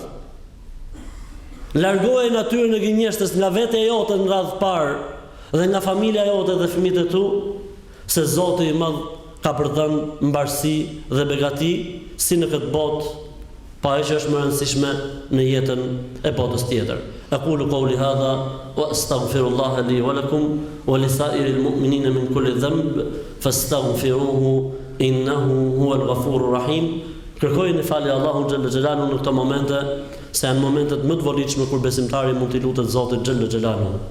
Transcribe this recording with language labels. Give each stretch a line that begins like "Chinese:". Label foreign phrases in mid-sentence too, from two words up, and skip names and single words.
Albanian: Largoje natyrën e gënjeshtës nga vete jote në radhë parë dhe nga familja jote dhe fëmijët e tu, se Zoti i Madh ka përdhënë mbarësi dhe begati si në këtë botë, pa e që është më rëndësishme në jetën e botës tjetër.
Arabic: أقول قولي هذا وأستغفر الله لي ولكم ولسائر المؤمنين من كل ذنب فاستغفروه إنه هو الغفور الرحيم.
Albanian: Kërkojnë falje Allahu
Arabic: جل جلاله
Albanian: në këto momente, se janë momentet më të volitshme kur besimtari mund t'i lutet Zotit
Arabic: جل جلاله.